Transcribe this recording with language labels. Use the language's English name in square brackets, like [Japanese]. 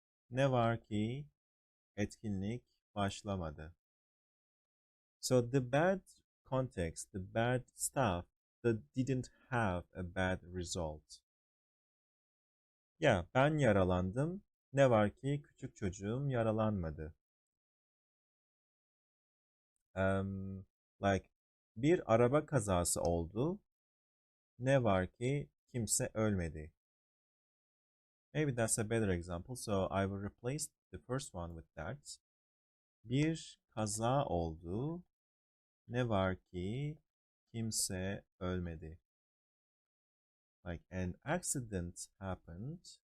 [Turkish] Ne var ki etkinlik başlamadı. [English] So the bad context, the bad stuff that didn't have a bad result. [Turkish] Ya ben yaralandım. Ne var ki küçük çocuğum yaralanmadı. Like bir araba kazası oldu. Ne var ki kimse ölmedi. [English] Maybe that's a better example. So I will replace the first one with that. [Turkish] Bir kaza oldu. Ne var ki kimse ölmedi. [English] Like an accident happened.